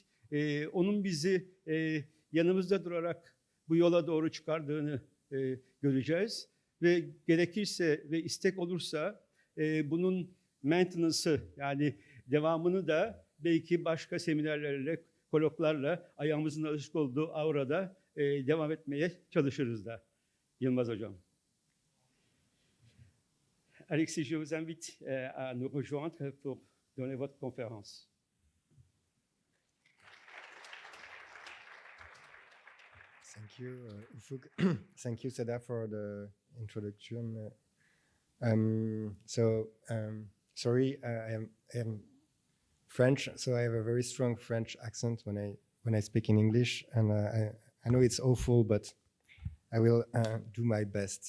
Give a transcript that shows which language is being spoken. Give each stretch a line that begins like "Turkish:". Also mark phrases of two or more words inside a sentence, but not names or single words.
Turkish: Onun bizi yanımızda durarak bu yola doğru çıkardığını göreceğiz. Ve gerekirse ve istek olursa bunun maintenance'ı, yani devamını da belki başka seminerlerle, koloklarla ayağımızın alışık olduğu aurada devam etmeye çalışırız da. Yılmaz Hocam.
French: Alexis, je vous invite à nous rejoindre pour donner votre conférence.
English: Thank you, Ufuk. Thank you, Seda, for the introduction. Sorry, I am French, so I have a very strong French accent when I speak in English, and I know it's awful, but I will do my best.